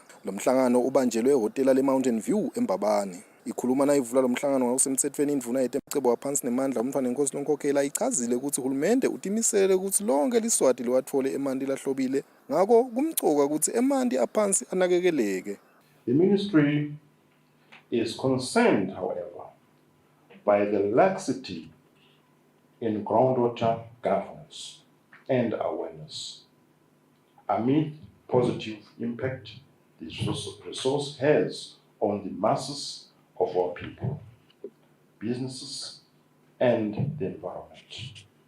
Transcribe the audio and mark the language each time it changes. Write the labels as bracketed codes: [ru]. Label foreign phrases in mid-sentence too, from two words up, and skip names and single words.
[ss] Lo mhlangano ubanjelwe ehhotela le-Mountain View eMbabane. Ikhuluma nayivula lo mhlangano ngawusemthethweni indvuna yetemcebo waphansi nemandla uMbanenkosi Lonkokhela ichazile ukuthi uhulumende utimisele ukuthi lonke liswati liwathole emanti lahlobile ngako kumcoka ukuthi emanti aphansi anakekeleke. [en] The ministry is concerned, however, by the laxity in groundwater governance and awareness. Amid positive impact this resource has on the masses of our people, businesses, and the environment.